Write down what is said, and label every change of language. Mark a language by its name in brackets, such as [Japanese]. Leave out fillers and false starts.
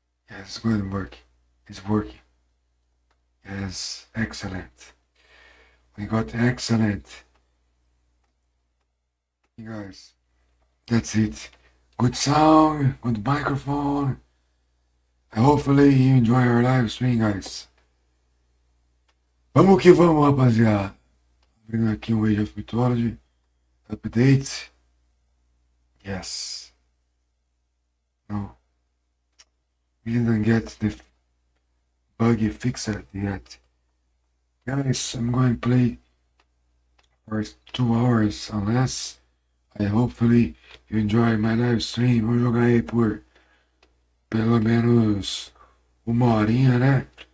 [English] Yeah, it's going to work. It's working. Yes, excellent. We got excellent. You guys, that's it. Good sound, good microphone. Hopefully you enjoy our live stream, guys. [Portuguese] Vamos que vamos, rapaziada. Abrindo aqui um Age of Mythology. [English] Update. Yes. No. We didn't get the buggy fixed yet. Guys, I'm going to play for 2 hours unless hopefully you enjoy my live stream. [Portuguese] Vou jogar aí por pelo menos 1 horinha, né?